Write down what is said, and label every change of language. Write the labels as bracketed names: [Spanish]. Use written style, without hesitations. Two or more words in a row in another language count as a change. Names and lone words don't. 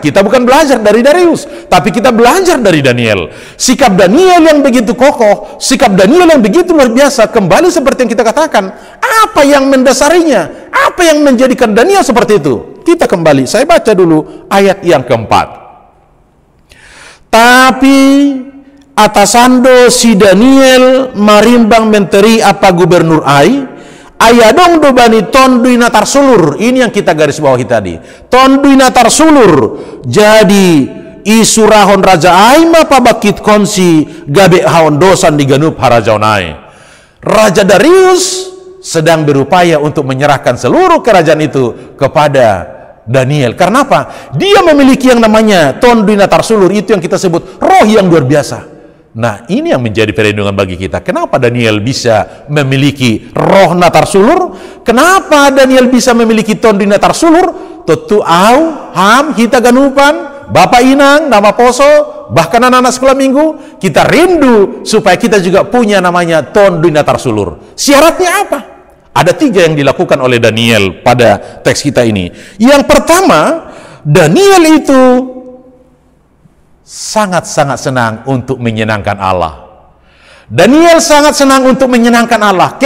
[Indonesian] Kita bukan belajar dari Darius, tapi kita belajar dari Daniel. Sikap Daniel yang begitu kokoh, sikap Daniel yang begitu luar biasa. Kembali seperti yang kita katakan, apa yang mendasarinya? Apa yang menjadikan Daniel seperti itu? Kita kembali, saya baca dulu ayat yang keempat. [Simeulue] Tapi atasando si Daniel marimbang menteri apa gubernur ayadong do bani tondui natar sulur. [Indonesian] Ini yang kita garis bawahi tadi, [Simeulue] tondui natar sulur. Jadi isurahon raja aima pabakit konsi gabe haon dosan diganup harajaunai. [Indonesian] Raja Darius sedang berupaya untuk menyerahkan seluruh kerajaan itu kepada Daniel. Karena apa? Dia memiliki yang namanya [Simeulue] tondui natar sulur, [Indonesian] itu yang kita sebut roh yang luar biasa. Nah, ini yang menjadi perlindungan bagi kita. Kenapa Daniel bisa memiliki roh [Simeulue] natar sulur? [Indonesian] Kenapa Daniel bisa memiliki [Simeulue] tondi natar sulur? Tutu au, ham, hita ganupan, Bapak Inang, nama Poso, [Indonesian] bahkan anak-anak sekolah minggu, kita rindu supaya kita juga punya namanya [Simeulue] tondi natar sulur. [Indonesian] Syaratnya apa? Ada 3 yang dilakukan oleh Daniel pada teks kita ini. Yang pertama, Daniel itu sangat-sangat senang untuk menyenangkan Allah. Daniel sangat senang untuk menyenangkan Allah.